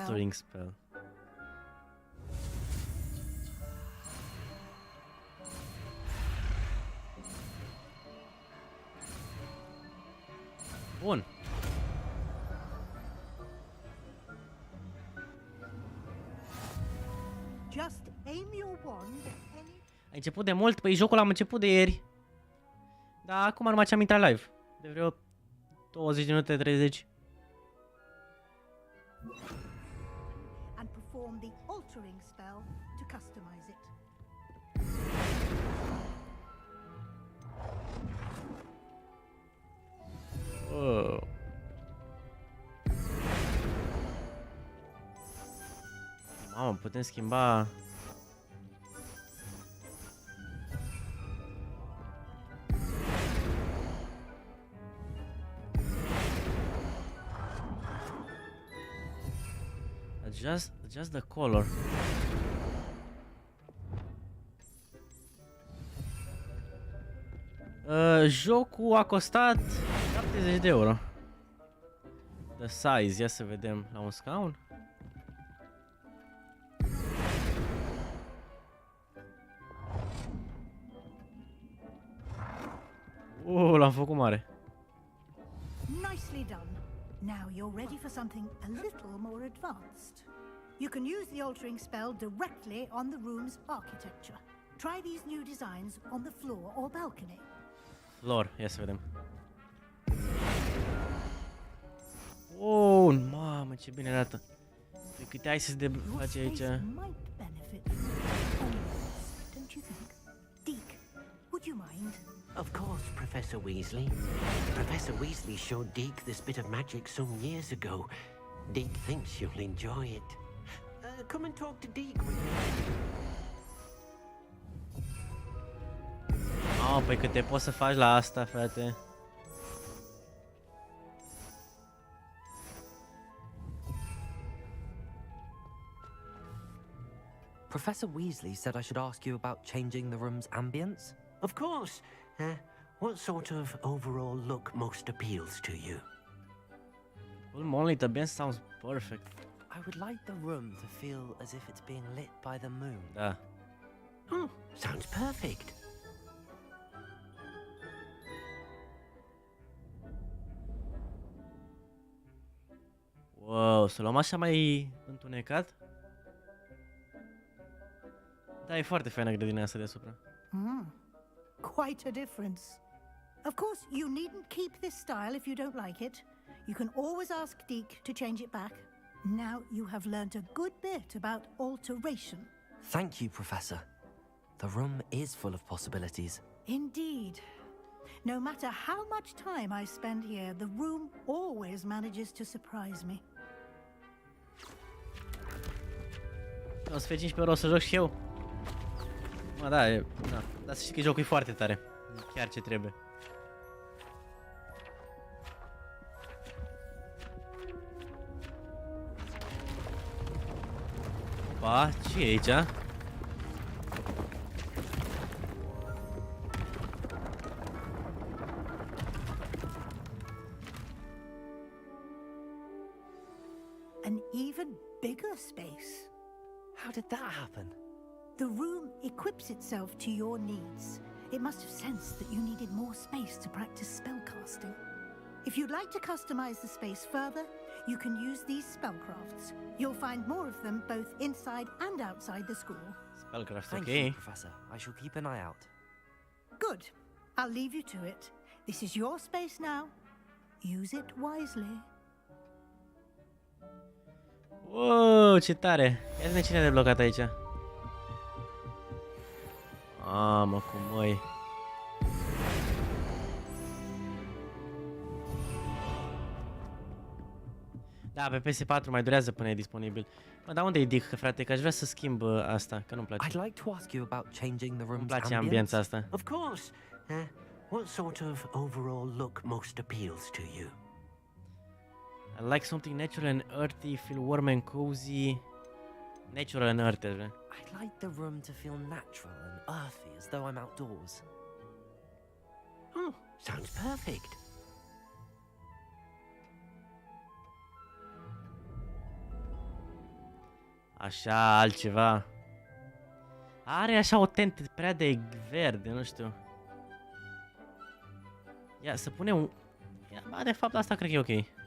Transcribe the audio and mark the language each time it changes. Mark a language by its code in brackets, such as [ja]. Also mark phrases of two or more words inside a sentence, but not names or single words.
[en] Altering spell. Bun. Just aim your wand at any... [ro] Ai început de mult? Păi jocul am început de ieri. Dar acum numai ce am intrat live. De vreo 20 de minute, 30. [en] and perform the altering spell to customize it. Oh. [ro] Mamă, putem schimba... [en] Adjust the color. [ro] Jocul a costat 70 de euro. [en] The size, [ro] ia să vedem la un scaun. L-am făcut mare. [en] Nicely done. Now you're ready for something a little more advanced. You can use the altering spell directly on the room's architecture. Try these new designs on the floor or balcony. Floor, [ro] ia să vedem. Oh, mamă, ce bine arată. De câte ai să de [en] Your [ro] face aici. [en] space might benefit from onwards, don't you think? Deke, would you mind? Of course, Professor Weasley. Professor Weasley showed Deke this bit of magic some years ago. Deke thinks you'll enjoy it. Come and talk to Deke when you're ready. [ro] Păi câte poți să faci la asta, frate? [en] Professor Weasley said I should ask you about changing the room's ambience. Of course. What sort of overall look most appeals to you? Full moonlit ambience sounds perfect. I would like the room to feel as if it's being lit by the moon. [ro] Da. [en] Oh, sounds perfect. [ro] Wow, să luăm așa mai întunecat? Da, e foarte faină grădina asta deasupra. [en] Quite a difference. Of course, you needn't keep this style if you don't like it. You can always ask Deke to change it back. Now you have learnt a good bit about alteration. Thank you, Professor. The room is full of possibilities. Indeed. No matter how much time I spend here, the room always manages to surprise me. [ro] O să fie 15 euro, o să joc și eu. Mă, da, da. Dar să știi că jocul e foarte tare. E chiar ce trebuie. Opa, ce e aici? [en] An even bigger space. How did that happen? The room equips itself to your needs. It must have sensed that you needed more space to practice spellcasting. If you'd like to customize the space further, you can use these spellcrafts. You'll find more of them both inside and outside the school. Spellcraft, Thank [ro] ok. [en] you, Professor. I shall keep an eye out. Good. I'll leave you to it. This is your space now. Use it wisely. [ro] Wow, ce tare! Ia zi-ne cine a deblocat aici. Mamă, cum măi. Da, pe PS4 mai durează până e disponibil. Mă, dar unde e Dick, frate? Că aș vrea să schimb asta, că nu-mi place. [en] I'd like to ask you about changing the room's [ro] Îmi place [en] ambience. [ro] ambiența asta. [en] Of course. What sort of overall look most appeals to you? I like something natural and earthy, feel warm and cozy. Natural and earthy, vrea. I'd like the room to feel natural and earthy, as though I'm outdoors. Oh, sounds perfect. [ro] Așa, altceva. Are așa o tentă prea de verde, nu știu. Ia, să punem un... Ia, ba, de fapt, asta cred că e ok.